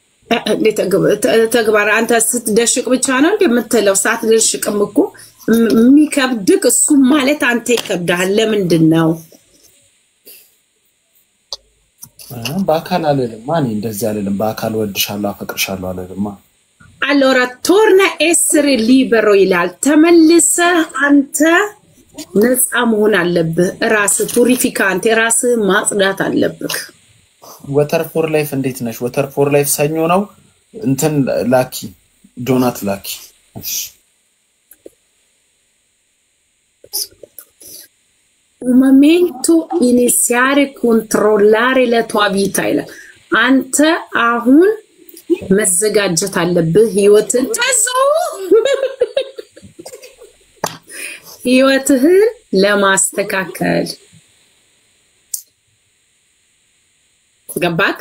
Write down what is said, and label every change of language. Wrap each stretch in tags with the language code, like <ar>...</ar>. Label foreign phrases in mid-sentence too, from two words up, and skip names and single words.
<am>ተግባር። አንተ ስትደሽቅ ብቻ ነው እንደምትለው፣ ሳትደሽቅም እኮ የሚከብድክ እሱ ማለት አንተ ይከብዳል። ለምንድን ነው? በአካል አልልም ማን እንደዚህ አልልም። በአካል ወድሻለሁ አፈቅርሻለሁ አልልም።</am> <it>allora torna essere libero</it> <am>ይላል። ተመልሰህ አንተ ነፃ መሆን አለብህ። ራስህ ፑሪፊካንት ራስህ ማጽዳት አለብህ። ወተር ፎር ላይፍ እንዴት ነሽ? ወተር ፎር ላይፍ ሰኞ ነው እንትን ላኪ ዶናት ላኪ።</am> <it>un momento iniziare controllare la tua vita</it> <am>ይላል። አንተ አሁን መዘጋጀት አለብህ ህይወትን ህይወትህን ለማስተካከል። ገባክ?</am>